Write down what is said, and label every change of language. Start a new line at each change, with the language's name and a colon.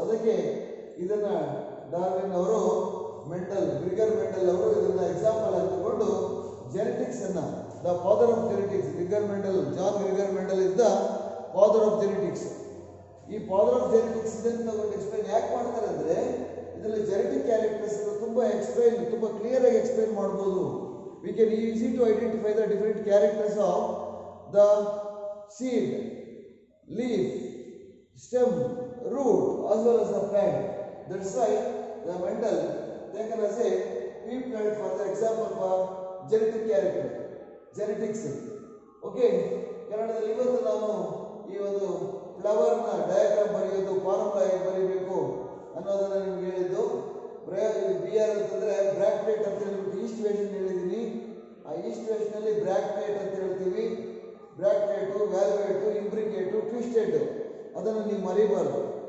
Kannada: ಅದಕ್ಕೆ ಇದನ್ನು ಡಾರ್ವಿನ್ ಅವರು, ಗ್ರಿಗರ್ ಮೆಂಡೆಲ್ ಅವರು ಇದನ್ನು ಎಕ್ಸಾಂಪಲ್ ಆಗಿ ತಗೊಂಡು ಜೆನೆಟಿಕ್ಸ್ ಅನ್ನ,
English: the father of genetics,
Kannada: John ಗ್ರಿಗರ್ Mendel is the father of genetics. ಈ ಫಾದರ್ ಆಫ್ ಜೆನೆಟಿಕ್ಸ್ ಇದನ್ನು ತಗೊಂಡು ಎಕ್ಸ್ಪ್ಲೈನ್ ಯಾಕೆ ಮಾಡ್ತಾರೆ ಅಂದರೆ, ಇದರಲ್ಲಿ ಜೆನೆಟಿಕ್ ಕ್ಯಾರೆಕ್ಟರ್ಸ್ ತುಂಬ ಕ್ಲಿಯರ್ ಆಗಿ ಎಕ್ಸ್ಪ್ಲೈನ್ ಮಾಡ್ಬೋದು.
English: We can easy to identify the different characters of the seed, leaf, stem, root as well as the plant. That's why the Mendel taken as a pea plant for the example for genetic character, genetics.
Kannada: Okay, ಕನ್ನಡದಲ್ಲಿ ಇವತ್ತು ನಾನು ಈ ಒಂದು ಫ್ಲವರ್ನ diagram ಬರೆಯೋದು, formula ಹೇಗೆ ಬರೀಬೇಕು ಅನ್ನೋದನ್ನು ನಿಮ್ಗೆ ಹೇಳಿದ್ದು. BR ಅಂತಂದರೆ ಬ್ರಾಕ್ಟೇಟ್ ಅಂತ ಹೇಳ್ಬಿಟ್ಟು ಈಸ್ಟ್ ವೇಷನ್ ಹೇಳಿದ್ದೀನಿ. ಆ ಈಸ್ಟ್ ವೇಷನಲ್ಲಿ ಬ್ರಾಕ್ಟೇಟ್ ಅಂತ ಹೇಳ್ತೀವಿ. ಬ್ರಾಕ್ಟೇಟು, ವ್ಯಾಲ್ವೇಟು, ಇಂಬ್ರಿಕೇಟು, ಟ್ವಿಸ್ಟೆಡ್, ಅದನ್ನು ನೀವು ಮರಿಬಾರ್ದು.